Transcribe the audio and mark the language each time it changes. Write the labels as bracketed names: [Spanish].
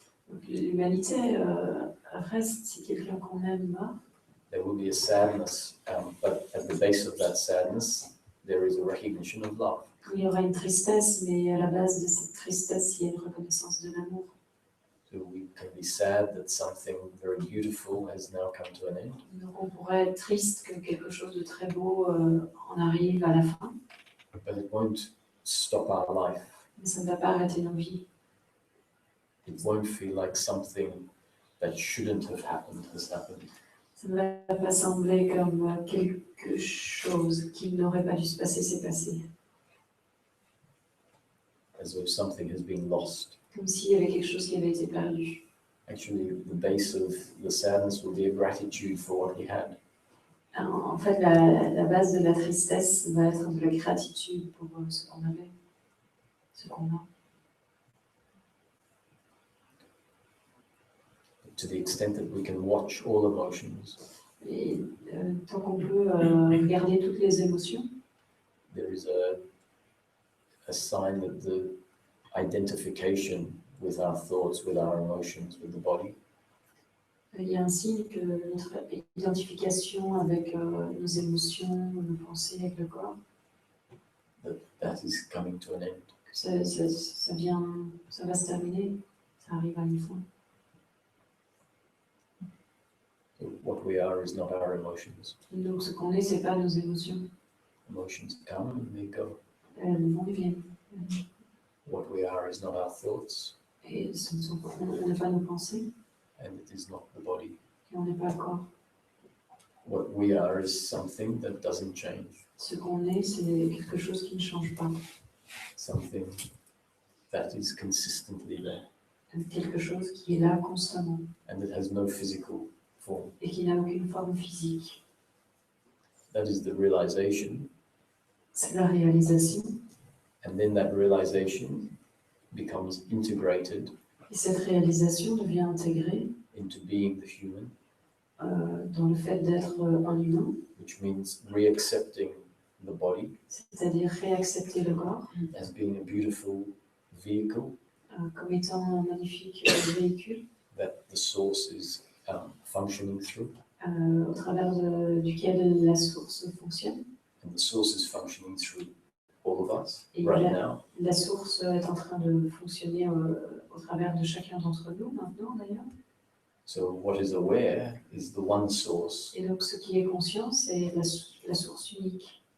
[French] Donc, l'humanité reste si quelqu'un qu'on aime meurt. [English] there will be a sadness, but at the base of that sadness, there is a recognition of love. [French] Il y aura une tristesse, mais à la base de cette tristesse, il y a une reconnaissance de l'amour. [English] So we can be sad that something very beautiful has now come to an end, [French] Donc on pourrait être triste que quelque chose de très beau en arrive à la fin, [English] but it won't stop our life. [French] mais ça ne va pas arrêter nos vies. [English] It won't feel like something that shouldn't have happened has happened. [French] Ça ne va pas sembler comme quelque chose qui n'aurait pas dû se passer, s'est passé. [English] As though something has been lost. [French] Comme s'il y avait quelque chose qui avait été perdu. [English] Actually, the base of the sadness will be a gratitude for what we had. [French] Alors, en fait, la base de la tristesse va être de la gratitude pour ce qu'on avait, ce qu'on a. [English] To the extent that we can watch all emotions, [French] Et tant qu'on peut regarder toutes les émotions, [English] there is a sign that the identification with our thoughts, with our emotions, with the body, [French] il y a un signe que notre identification avec nos émotions, nos pensées, avec le corps, [English] that is coming to an end. [French] ça va se terminer, ça arrive à une fin. [English] So what we are is not our emotions. [French] Donc ce qu'on est, c'est pas nos émotions. [English] Emotions come and they go. [French] Elles vont et viennent. [English] What we are is not our thoughts, [French] Et on n'est pas nos pensées, [English] and it is not the body. [French] et on n'est pas le corps. [English] What we are is something that doesn't change, [French] Ce qu'on est, c'est quelque chose qui ne change pas. [English] something that is consistently there, [French] Quelque chose qui est là constamment [English] and that has no physical form. [French] et qui n'a aucune forme physique. [English] That is the realization, [French] C'est la réalisation. [English] and then that realization becomes integrated [French] Et cette réalisation devient intégrée [English] into being the human, [French] dans le fait d'être un humain, [English] which means reaccepting the body [French] c'est-à-dire réaccepter le corps [English] as being a beautiful vehicle [French] comme étant un magnifique véhicule [English] that the source is functioning through, [French] au travers duquel la source fonctionne. [English] and the source is functioning through all of us [French] Et [English] right now. [French] la source est en train de fonctionner au travers de chacun d'entre nous maintenant d'ailleurs. [English] So what is aware is the one source [French] Et donc ce qui est conscient, c'est la source unique